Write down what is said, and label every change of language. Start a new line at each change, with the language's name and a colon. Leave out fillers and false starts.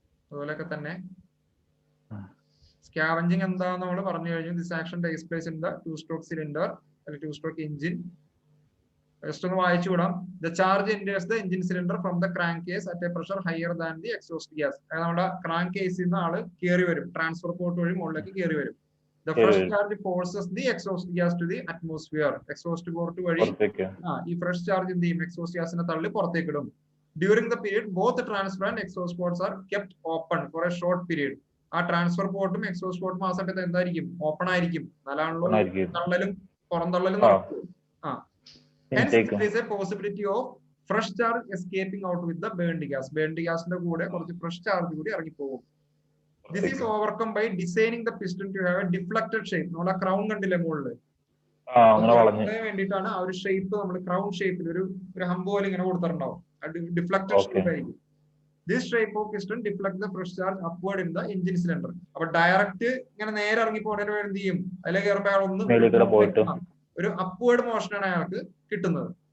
Malayalam: അതുപോലെയൊക്കെ തന്നെ സ്കാവഞ്ചിങ് എന്താന്ന് നമ്മൾ പറഞ്ഞു കഴിഞ്ഞു.
English: This action takes place in the two stroke cylinder അല്ലെങ്കിൽ two stroke engine.
Malayalam: ജസ്റ്റ് ഒന്ന് വായിച്ചു വിടാം.
English: The charge enters the engine cylinder from the crank case at a pressure higher than the exhaust gas.
Malayalam: അതായത് നമ്മുടെ crank കേസിൽ നിന്ന് ആള് കയറി വരും, ട്രാൻസ്ഫർ പോർട്ട് വഴി മുകളിലേക്ക് കയറി വരും.
English: The fresh charge forces the exhaust gas to the atmosphere.
Malayalam: Exhaust port വഴി ഈ fresh charge എന്ത് ചെയ്യും? എക്സോസ്റ്റ് ഗ്യാസിനെ തള്ളി പുറത്തേക്ക് ഇടും.
English: During the period, both the transfer and exhaust ports are kept open for a short period.
Malayalam: ആ transfer പോർട്ടും exhaust പോർട്ടും ആ സമയത്ത് എന്തായിരിക്കും? ഓപ്പൺ ആയിരിക്കും. നല്ലാണല്ലോ തള്ളലും പുറന്തള്ളലും നടക്കും.
English: Hence, there is a possibility of fresh charge escaping out with the burned gas.
Malayalam: Burned gasന്റെ കൂടെ കുറച്ച് fresh charge കൂടി ഇറങ്ങിപ്പോകും.
English: This is overcome by designing the piston to have a deflected shape.
Malayalam: നമ്മളെ crown കണ്ടില്ലേ മുകളില്? വേണ്ടിയിട്ടാണ് ആ ഒരു ഷേപ്പ് നമ്മൾ ക്രൗൺ ഷേപ്പിൽ ഒരു ഹമ്പ് പോലെ ഇങ്ങനെ കൊടുത്തിട്ടുണ്ടാവും. ഡിഫ്ലക്റ്റഡ് ഷേപ്പ് ആയിരിക്കും.
English: This shape of piston deflect the fresh charge upward in the engine cylinder.
Malayalam: അപ്പൊ ഡയറക്റ്റ് ഇങ്ങനെ നേരെ ഇറങ്ങി പോകുന്നതിന് വേണ്ടി എന്ത് ചെയ്യും? അതിലെ കയറുമ്പോൾ അയാൾ ഒന്ന് ഒരു അപ്വേർഡ് മോഷനാണ് അയാൾക്ക് കിട്ടുന്നത്.